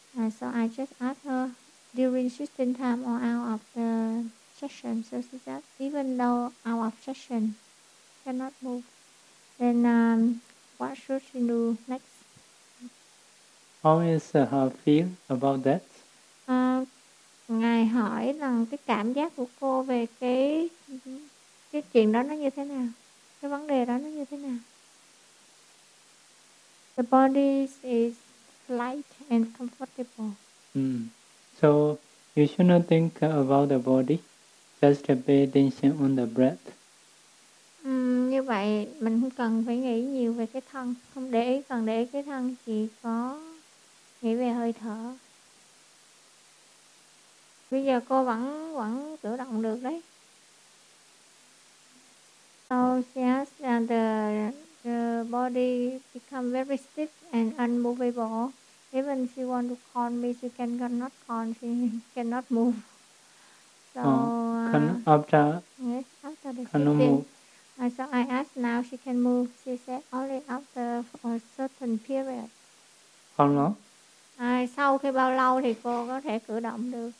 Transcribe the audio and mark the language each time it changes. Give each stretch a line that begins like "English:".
English: So I just asked her during session time or out of the session. So she said even though out of session cannot move, then what should she do next? How is her feel about that?
Vietnamese: Ngài hỏi rằng cái cảm giác của cô về cái chuyện đó nó như thế nào? Cái vấn đề đó nó như thế nào?
English: The body is light and comfortable. So you should not think about the body, just pay attention on the breath.
Vietnamese: Như vậy mình không cần phải nghĩ nhiều về cái thân, không để ý cần để ý cái thân, chỉ có nghĩ về hơi thở. Bây giờ cô vẫn cử động được đấy.
English: So she asked that the body become very stiff and unmovable. Even she want to call me, she cannot call, she cannot move. So after the session, I asked now she can move. She said only after a certain period. How long?
Vietnamese: Sau khi bao lâu thì cô có thể cử động được?